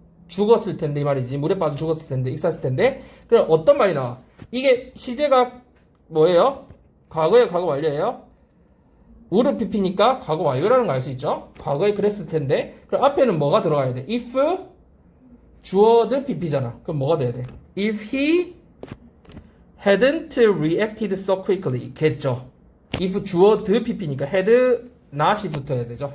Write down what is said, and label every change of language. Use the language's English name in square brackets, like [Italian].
[Korean] 죽었을 텐데 이 말이지. 물에 빠져 죽었을 텐데 익사했을 텐데. 그럼 어떤 말이 나와? 이게 시제가 뭐예요? 과거에 과거 완료예요. would pp니까 과거 완료라는 거 알 수 있죠? 과거에 그랬을 텐데. 그럼 앞에는 뭐가 들어가야 돼? if 주어드 pp잖아. 그럼 뭐가 돼야 돼? [English] If he hadn't reacted so quickly. [Korean] 겠죠. if 주어드 pp니까 had not이 붙어야 되죠.